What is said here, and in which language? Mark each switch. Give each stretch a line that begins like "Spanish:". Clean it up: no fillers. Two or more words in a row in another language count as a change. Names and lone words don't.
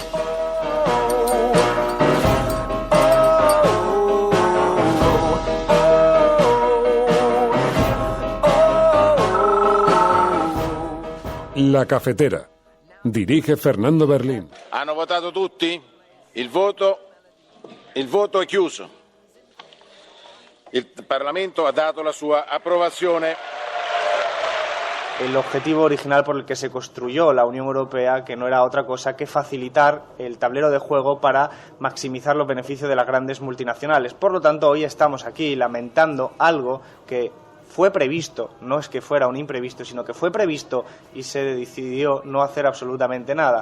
Spanish: La Cafetera. Dirige Fernando Berlín.
Italian: Hanno votato tutti? Il voto è chiuso. Il Parlamento ha dato la sua approvazione.
Spanish: El objetivo original por el que se construyó la Unión Europea, que no era otra cosa que facilitar el tablero de juego para maximizar los beneficios de las grandes multinacionales. Por lo tanto, hoy estamos aquí lamentando algo que fue previsto, no es que fuera un imprevisto, sino que fue previsto y se decidió no hacer absolutamente nada.